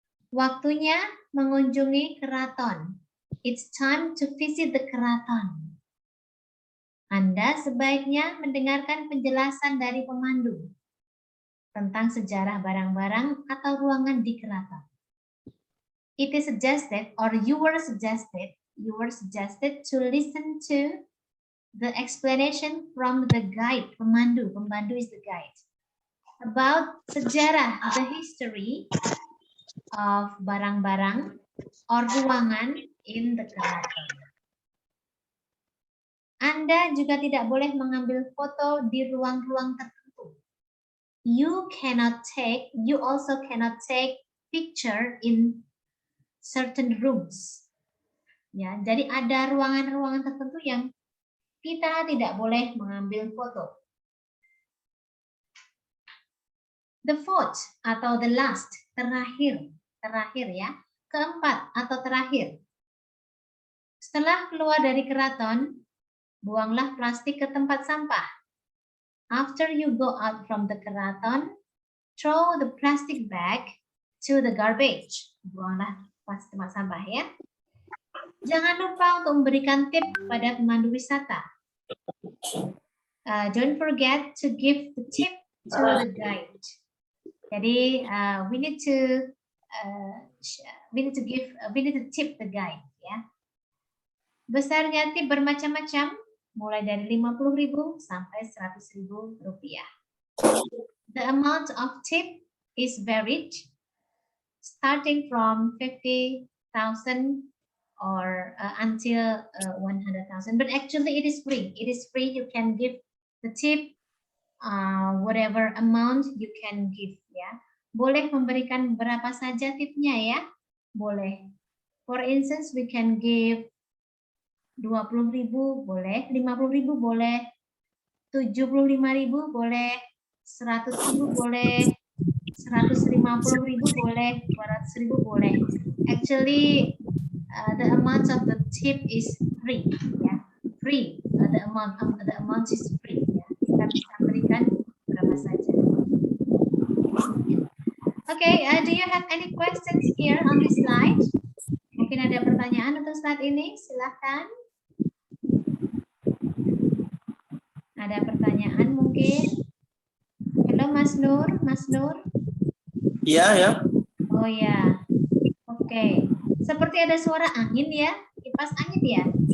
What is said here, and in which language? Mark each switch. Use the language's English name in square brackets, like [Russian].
[Indonesian] Waktunya mengunjungi keraton. [English] It's time to visit the keraton. [Indonesian] Anda sebaiknya mendengarkan penjelasan dari pemandu tentang sejarah barang-barang atau ruangan di keraton. [English] It is suggested, or you were suggested to listen to the explanation from the guide, pemandu. Pemandu is the guide. About sejarah, the history of barang-barang or ruangan in the keraton. [Indonesian] Anda juga tidak boleh mengambil foto di ruang-ruang tertentu. [English] You also cannot take picture in certain rooms. [Indonesian] Ya, jadi ada ruangan-ruangan tertentu yang kita tidak boleh mengambil foto. [English] The fourth [Indonesian] atau [English] the last, [Indonesian] terakhir ya, keempat atau terakhir. Setelah keluar dari keraton, buanglah plastik ke tempat sampah. [English] After you go out from the keraton, throw the plastic bag to the garbage. [Indonesian] Buanglah plastik tempat sampah ya. Jangan lupa untuk memberikan tip pada pemandu wisata. [English] Don't forget to give the tip to the guide. Jadi we need to we need to tip the guy, ya. [Indonesian] Besarnya tip bermacam-macam, mulai dari 50.000 sampai 100.000 rupiah. [English] The amount of tip is varied, starting from 50,000 or until 100,000. But actually, it is free. It is free. You can give the tip, whatever amount you can give. [Indonesian] Ya, boleh memberikan berapa saja tipnya ya, boleh. [English] For instance, we can give 20.000 boleh, 50.000 boleh, 75.000 boleh, 100.000 boleh, 150.000 boleh, 200.000 boleh. Actually, the amount of the tip is free, ya, free. The amount is free. Ya. [Indonesian] Kita bisa berikan berapa saja. [English] Okay, do you have any questions here on this slide? [Indonesian] Mungkin ada pertanyaan untuk slide ini, silahkan. Ada pertanyaan mungkin? Halo Mas Nur, Mas Nur. Iya, ya. Oh ya, oke. Seperti ada suara angin ya, kipas angin ya?